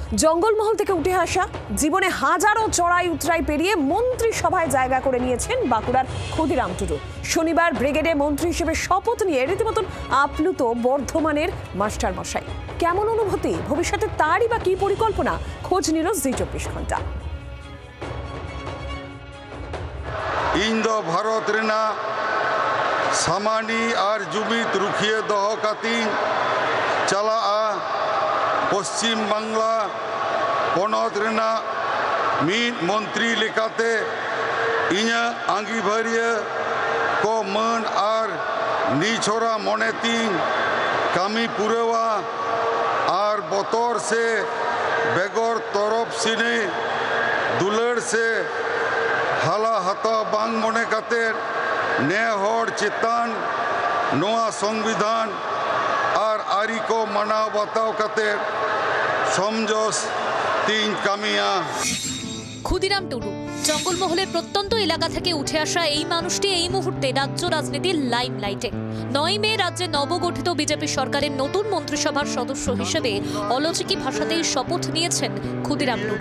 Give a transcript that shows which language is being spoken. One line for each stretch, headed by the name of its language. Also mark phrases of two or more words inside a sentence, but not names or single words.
Bangla: জঙ্গলমহল থেকে উঠে আসা জীবনে হাজারো চড়াই উতরাই পেরিয়ে মন্ত্রিসভায় জায়গা করে নিয়েছেন বাঁকুড়ার ক্ষুদিরাম টুডু। শনিবার ব্রিগেডে মন্ত্রী হিসেবে শপথ নিয়ে রীতিমতন আপ্লুত বর্ধমানের মাস্টার মশাই। কেমন অনুভূতি, ভবিষ্যতে তারই বা কি পরিকল্পনা, খোঁজ নিল জি24 ঘন্টা।
Santali: ᱤᱧ ᱫᱚ ᱵᱷᱟᱨᱚᱛ ᱨᱮᱱᱟᱜ ᱥᱟᱢᱟᱱᱤ ᱟᱨ ᱡᱩᱢᱤᱫ ᱨᱩᱠᱷᱤᱭᱟᱹ ᱫᱚᱦᱚ ᱠᱟᱛᱮᱧ ᱪᱟᱞᱟᱜᱼᱟ। ᱯᱚᱥᱪᱤᱢ ᱵᱟᱝᱞᱟ ᱯᱚᱱᱚᱛ ᱨᱮᱱᱟᱜ ᱢᱤᱫ ᱢᱚᱱᱛᱨᱤ ᱞᱮᱠᱟᱛᱮ ᱤᱧᱟᱹᱜ ᱟᱸᱜᱤᱵᱷᱟᱹᱨᱤᱭᱟᱹ ᱠᱚ ᱢᱟᱹᱱ ᱟᱨ ᱱᱤᱪᱷᱚᱨᱟ ᱢᱚᱱᱮᱛᱤᱧ ᱠᱟᱹᱢᱤ ᱯᱩᱨᱟᱹᱣᱟ ᱟᱨ ᱵᱚᱛᱚᱨ ᱥᱮ ᱵᱮᱜᱚᱨ ᱛᱚᱨᱚᱯ ᱥᱤᱱᱮ ᱫᱩᱞᱟᱹᱲ ᱥᱮ ᱦᱟᱞᱟ ᱦᱟᱛᱟᱣ ᱵᱟᱝ ᱢᱚᱱᱮ ᱠᱟᱛᱮᱫ ᱱᱮ ᱦᱚᱲ ᱪᱮᱛᱟᱱ ᱱᱚᱣᱟ সংবিধান আর আরি কো মানাও বাতাও কাতের সমজস তিন কামিয়া।
Bangla: ক্ষুদিরাম টুডু জঙ্গলমহলের প্রত্যন্ত এলাকা থেকে উঠে আসা এই মানুষটি এই মুহূর্তে রাজ্য রাজনীতির লাইমলাইটে। 9 মে রাজ্যে নবগঠিত বিজেপি সরকারের নতুন মন্ত্রিসভার সদস্য হিসেবে অলৌকিক ভাষাতেই শপথ নিয়েছেন ক্ষুদিরাম টুডু।